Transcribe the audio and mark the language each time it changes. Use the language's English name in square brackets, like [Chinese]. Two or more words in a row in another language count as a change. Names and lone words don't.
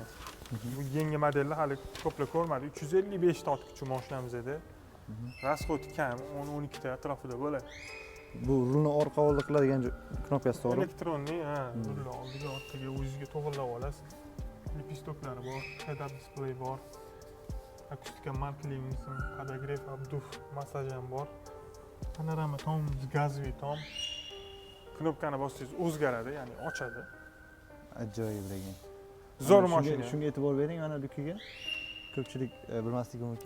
[Uzbek] Bu yangi modelni hali ko'plar ko'rmadi. 355 ta ot kuchi mashinamizda. Расход kam, 10-12 ta atrofida bo'ladi. Bu rulni orqa oldi qiladigan knopkasi to'g'ri? Elektronli, rulni oldiga, orqaga o'zingizga to'g'rilab olasiz. Lipistoklari bor, [English] head-up display [Uzbek] bor. Akustika markling, podogref, obduf, massaj ham bor. Panorama tom, gazli tom. Knopkani bossangiz o'zgaradi, ya'ni ochadi. Ajoyib ekan. Zo'r mashina. Shunga e'tibor bering, mana dukiga. Ko'pchilik bilmasligi mumkin.